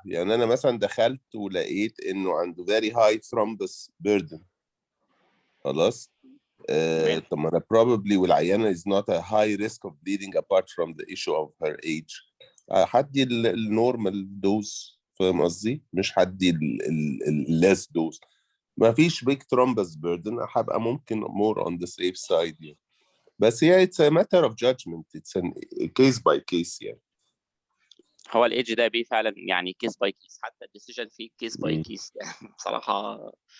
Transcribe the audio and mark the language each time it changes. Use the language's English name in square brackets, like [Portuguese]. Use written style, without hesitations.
[Arabic] يعني انا مثلا دخلت ولقيت انه عنده [English] very high thrombus burden، [Arabic] خلاص طب ما انا probably والعيانه [English] is not a high risk of bleeding apart from the issue of her age، [Arabic] هدي النورمال دوز، فاهم قصدي؟ مش هدي الليس دوز. ما فيش [English] big thrombus burden، [Arabic] هبقى ممكن [English] more on the safe side [Arabic] يعني. بس هي [English] it's a matter of judgment، it's a case by case يعني. [Arabic] هو الايدج ده بيه فعلا يعني [English] case by case, [Arabic] حتى الديسيجن فيه كيس باي كيس يعني بصراحه.